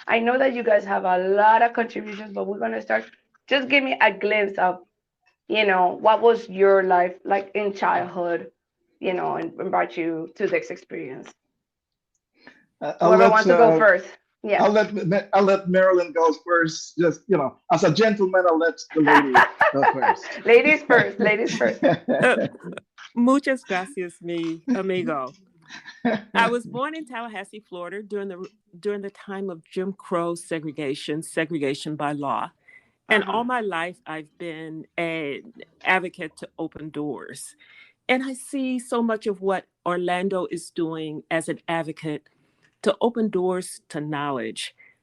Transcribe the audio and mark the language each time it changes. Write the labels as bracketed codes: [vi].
[en] I know that you guys have a lot of contributions, but we're going to start. Just give me a glimpse of, what was your life like in childhood, and brought you to this experience. Whoever wants to go first. Yeah. I'll let Marilyn go first. Just, as a gentleman, I'll let the lady go first. Ladies first. [es] Muchas gracias, mi amigo. [en] I was born in Tallahassee, Florida during the time of Jim Crow segregation by law. And all my life, I've been an advocate to open doors. And I see so much of what Orlando is doing as an advocate to open doors to knowledge.